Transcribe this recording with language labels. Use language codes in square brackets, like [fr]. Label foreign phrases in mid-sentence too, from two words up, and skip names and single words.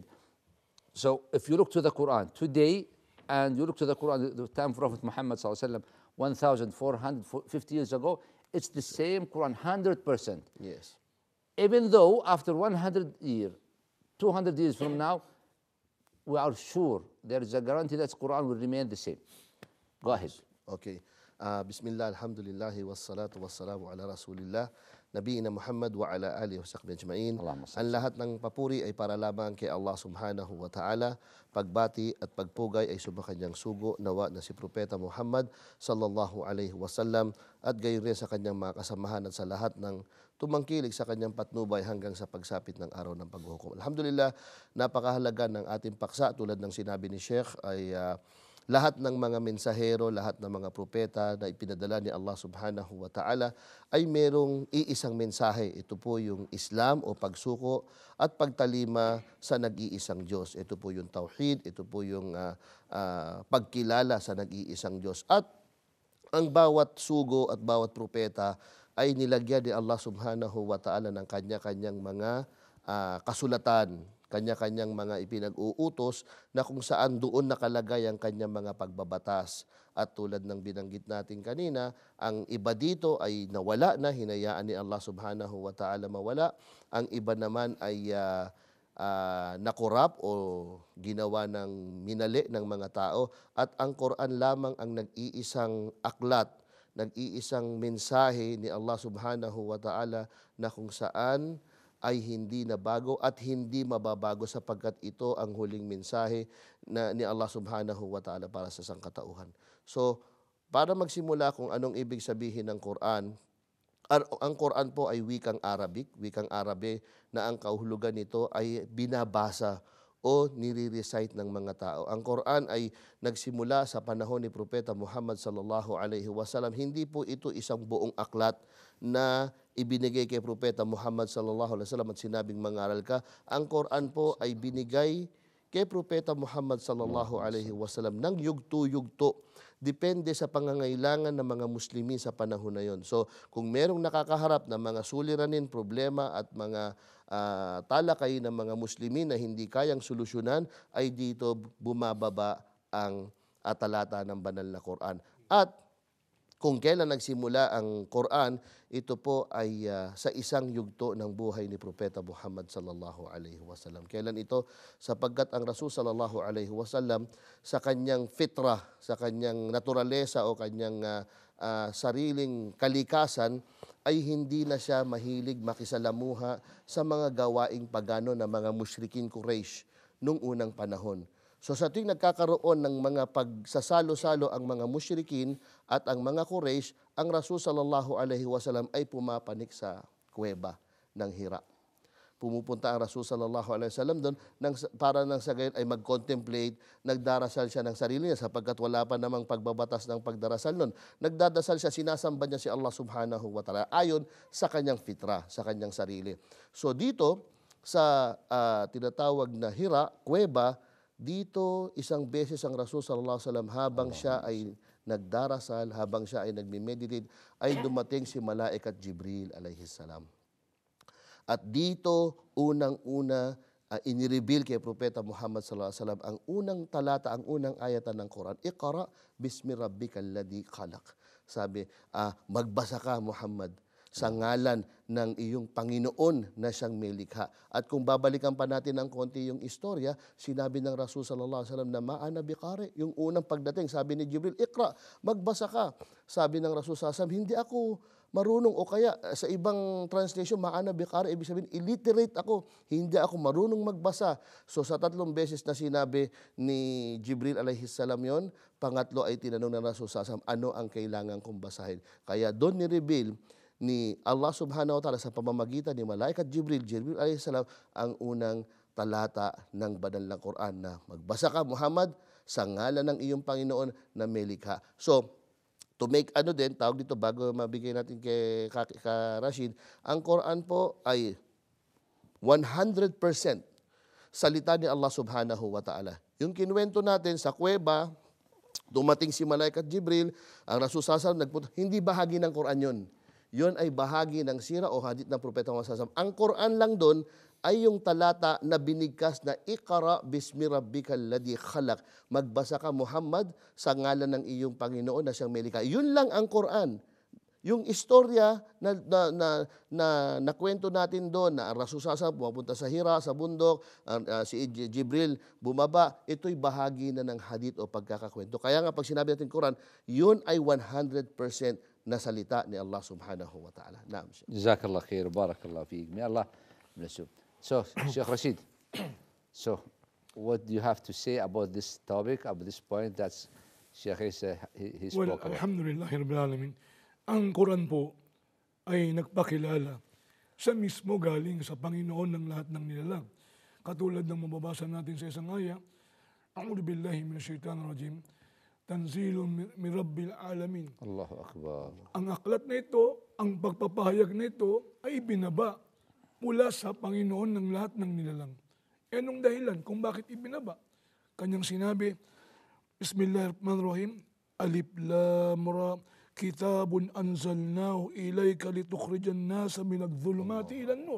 [en] So if you look to the Quran today and you look to the Quran the time of Prophet Muhammad [ar] صلى الله عليه وسلم [en] 1,450 years ago, it's the same Quran 100%. Yes. Even though after 100 years, 200 years from now, we are sure there is a guarantee that Quran will remain the same. Go ahead. Okay. [ar] بسم الله، الحمد لله، والصلاة والسلام على رسول الله، نبينا محمد وعلى آله وصحبه أجمعين. [tl] Ang lahat ng papuri ay para lamang kay Allah [ar] سبحانه وتعالى. [tl] Pagbati at pagpugay ay sumakanyang sugo nawa na si Propeta Muhammad [ar] صلى الله عليه وسلم [tl] at gayon rin sa kanyang mga kasamahan at sa lahat ng tumangkilik sa kanyang patnubay hanggang sa pagsapit ng araw ng paghuhukom. Alhamdulillah, napakahalaga ng ating paksa tulad ng sinabi ni Sheikh ay lahat ng mga mensahero, lahat ng mga propeta na ipinadala ni Allah [ar] سبحانه وتعالى [tl] ay merong iisang mensahe. Ito po yung Islam o pagsuko at pagtalima sa nag-iisang Diyos. Ito po yung tauhid, ito po yung pagkilala sa nag-iisang Diyos. At ang bawat sugo at bawat propeta ay nilagyan ni Allah [ar] سبحانه وتعالى [tl] ng kanya-kanyang mga kasulatan, kanya-kanyang mga ipinag-uutos na kung saan doon nakalagay ang kanyang mga pagbabatas. At tulad ng binanggit natin kanina, ang iba dito ay nawala na, hinayaan ni Allah [ar] سبحانه وتعالى [tl] mawala. Ang iba naman ay nakurap o ginawa ng minali ng mga tao. At ang Quran lamang ang nag-iisang aklat, nag-iisang mensahe ni Allah [ar] سبحانه وتعالى [tl] na kung saan ay hindi nabago at hindi mababago sapagkat ito ang huling mensahe na ni Allah [ar] سبحانه وتعالى [tl] para sa sangkatauhan. So, para magsimula kung anong ibig sabihin ng Quran, ang Quran po ay wikang Arabe na ang kahulugan nito ay binabasa o nire-recite ng mga tao. Ang Quran ay nagsimula sa panahon ni Propeta Muhammad [ar] صلى الله عليه وسلم. [tl] Hindi po ito isang buong aklat na ibinigay kay Propeta Muhammad [ar] صلى الله عليه وسلم [tl] at sinabing mangaral ka. Ang Quran po ay binigay kay Propeta Muhammad [ar] صلى الله عليه وسلم [tl] ng yugto-yugto. Depende sa pangangailangan ng mga Muslimin sa panahon na yon. So, kung merong nakakaharap na mga suliranin, problema at mga talakay ng mga Muslimin na hindi kayang solusyonan, ay dito bumababa ang talata ng banal na Quran. At kung kailan nagsimula ang Quran, ito po ay sa isang yugto ng buhay ni Propeta Muhammad [ar] صلى الله عليه وسلم. [tl] Kailan ito? Sapagkat ang Rasul [ar] صلى الله عليه وسلم [tl] sa kanyang fitrah, sa kanyang naturalesa o kanyang sariling kalikasan ay hindi na siya mahilig makisalamuha sa mga gawaing pagano ng mga musyrikin Quraysh nung unang panahon. So sa tuwing nagkakaroon ng mga pagsasalo-salo ang mga musyrikin at ang mga Quraysh, ang Rasul [ar] صلى الله عليه وسلم [tl] ay pumapanik sa kuweba ng Hira. Pumupunta ang Rasul [ar] صلى الله عليه وسلم [tl] doon para nang sa gayon ay mag-contemplate, nagdarasal siya ng sarili niya sapagkat wala pa namang pagbabatas ng pagdarasal noon. Nagdadasal siya, sinasamba niya si Allah [ar] سبحانه وتعالى [tl] ayon sa kanyang fitra, sa kanyang sarili. So dito sa tinatawag na Hira, kuweba, dito isang beses ang Rasul [ar] صلى الله عليه وسلم [tl] habang siya ay nagdarasal, habang siya ay nagme-meditate, ay dumating si Malaikat Jibril [ar] عليه السلام. [tl] At dito unang-una inireveal kay Propeta Muhammad [ar] صلى الله عليه وسلم [tl] ang unang talata, ang unang ayatan ng Quran. [ar] اقرأ باسم ربك الذي خلق. [tl] Sabi, magbasa ka Muhammad sa ngalan ng iyong Panginoon na siyang may likha. At kung babalikan pa natin ng konti yung istorya, sinabi ng Rasul [ar] صلى الله عليه وسلم [tl] na [ar] ما أنا بقارئ, [tl] yung unang pagdating, sabi ni Jibril, Iqra, magbasa ka. Sabi ng Rasul [ar] صلى الله عليه وسلم, [tl] hindi ako marunong, o kaya sa ibang translation, [ar] ما أنا بقارئ, [tl] ibig sabihin, illiterate ako, hindi ako marunong magbasa. So sa 3 beses na sinabi ni Jibril [ar] عليه السلام [tl] yon, pangatlo ay tinanong ng Rasul [ar] صلى الله عليه وسلم, [tl] ano ang kailangan kong basahin? Kaya doon ni-reveal ni Allah [ar] سبحانه وتعالى [tl] sa pamamagitan ni Malaikat Jibril [ar] عليه السلام, [tl] ang unang talata ng banal na Quran na magbasa ka Muhammad sa ngalan ng iyong Panginoon na may likha. So, [en] to make [tl] tawag dito bago mabigay natin kay Rashid, ang Quran po ay 100% salita ni Allah [ar] سبحانه وتعالى. [tl] Yung kinuwento natin sa kuweba, dumating si Malaikat Jibril, ang Rasul [ar] صلى الله عليه وسلم [tl] nagpunta, hindi bahagi ng Quran yon. Yon ay bahagi ng sira o hadith ng Propeta Muhammad [ar] صلى الله عليه وسلم. [tl] Ang Quran lang doon ay yung talata na binigkas na [ar] اقرأ باسم ربك الذي خلق. [tl] Magbasa ka Muhammad sa ngalan ng iyong Panginoon na siyang may likha. Yun lang ang Quran. Yung istorya na kwento natin doon na ang Rasul [ar] صلى الله عليه وسلم [tl] pumunta sa Hira, sa bundok, si Jibril bumaba, ito'y bahagi na ng hadith o pagkakakwento. Kaya nga pag sinabi natin Quran, yun ay 100% na salita ni Allah [ar] سبحانه وتعالى. [tl] Naam. [ar] جزاك الله خيرا، بارك الله فيك. [en] May Allah bless you. So, Sheikh Rashid, so what do you have to say about this topic, about this point that Sheikh he spoke about? [ar] الحمد لله رب العالمين. [tl] Ang Quran po ay nagpakilala sa mismo galing sa Panginoon ng lahat ng nilalang. Katulad ng mababasa natin sa isang aya, [ar] أعوذ بالله من الشيطان الرجيم، تنزيل من رب العالمين. الله أكبر. [tl] Ang aklat na ito, ang pagpapahayag na ito ay ibinaba mula sa Panginoon ng lahat ng nilalang. E anong dahilan kung bakit ibinaba? Kanyang sinabi, [ar] بسم الله الرحمن الرحيم، الر، كتاب أنزلناه إليك لتخرج الناس من الظلمات إلى النور.